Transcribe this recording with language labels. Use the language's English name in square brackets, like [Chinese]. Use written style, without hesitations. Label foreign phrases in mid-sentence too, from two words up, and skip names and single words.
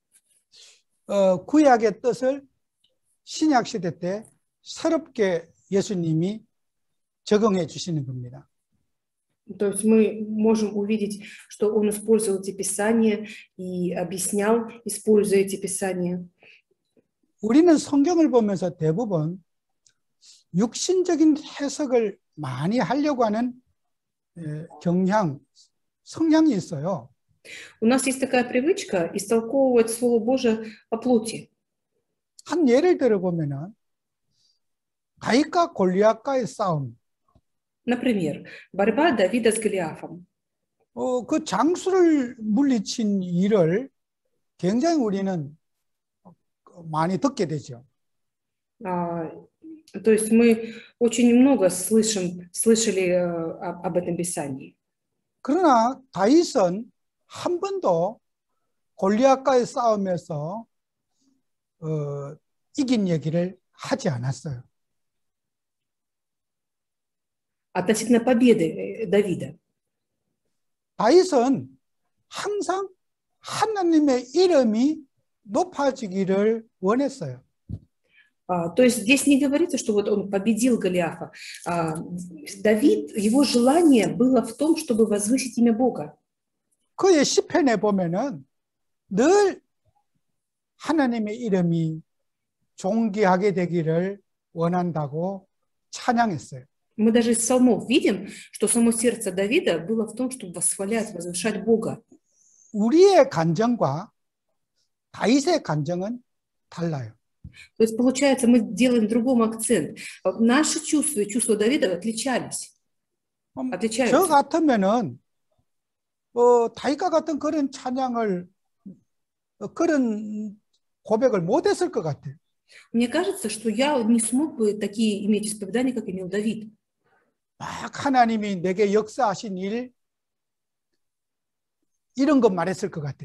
[Korean] 구약의 뜻을 신약 시대 때 새롭게 예수님이 적용해 주시는 겁니다. [Russian] То есть мы можем увидеть, что Он использовал эти Писания и объяснял, используя эти Писания. [Korean] 우리는 성경을 보면서 대부분 육신적인 해석을 많이 하려고 하는 성향이 있어요. [Russian] У нас есть такая привычка истолковывать Слово Божие по плоти. [Korean] 한 예를 들어보면은 다윗과 골리앗과의 싸움. [Russian] Например, борьба Давида с Голиафом. [Korean] 그 장수를 물리친 일을 굉장히 우리는 많이 듣게 되죠. [Russian] То есть мы очень много слышали об этом Писании. [Korean] 그러나 다윗은 한 번도 골리앗과의 싸움에서 이긴 얘기를 하지 않았어요. [Russian] Относительно победы Давида. [Korean] 다윗은 항상 하나님의 이름이 높아지기를 원했어요. [Russian] То есть здесь не говорится, что вот он победил Голиафа. Давид, его желание было в том, чтобы возвысить имя Бога. [Korean] 그의 시편에 보면은 늘 하나님의 이름이 존귀하게 되기를 원한다고 찬양했어요. [Russian] Мы даже из псалмов видим, что само сердце Давида было в том, чтобы восхвалять, возвышать Бога. [Korean] 우리의 간정과 다윗의 간정은 달라요. [Russian] То есть, получается, мы делаем другом акцент. Наши чувства и чувства Давида отличаются. [Korean] 저 같으면은 다윗과 같은 그런 찬양을 그런 고백을 못했을 것 같아요. [Russian] Мне кажется, что я не смог бы такие иметь исповедания, как имел Давид. [Korean] 막 하나님이 내게 역사하신 일 이런 것 말했을 것 같아요.